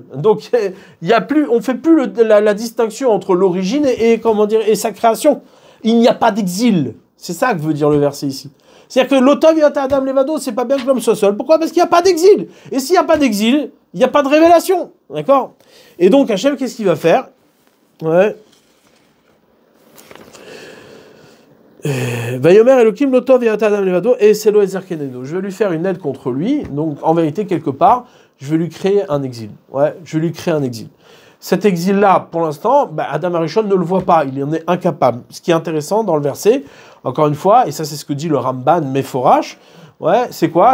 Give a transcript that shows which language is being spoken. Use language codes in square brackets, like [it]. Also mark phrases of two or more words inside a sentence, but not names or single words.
[fr] Donc, on fait plus la distinction entre l'origine et sa création. Il n'y a pas d'exil. C'est ça que veut dire le verset ici. C'est-à-dire que [he] לא טוב היות אדם לבדו, [fr] c'est pas bien que l'homme soit seul. Pourquoi ? Parce qu'il n'y a pas d'exil. Et s'il n'y a pas d'exil, il n'y a pas de révélation. D'accord ? Et donc, Hachem, qu'est-ce qu'il va faire ? Ouais. [he] ויאמר אלהים לא טוב היות אדם לבדו אעשה לו עזר כנגדו. [fr] Je vais lui faire une aide contre lui. Donc, en vérité, quelque part, je vais lui créer un exil. Ouais, je vais lui créer un exil. Cet exil-là, pour l'instant, Adam Arishon ne le voit pas, il en est incapable. Ce qui est intéressant dans le verset, encore une fois, et ça c'est ce que dit le [he] רמב"ן מפורש, [fr] ouais, c'est quoi ?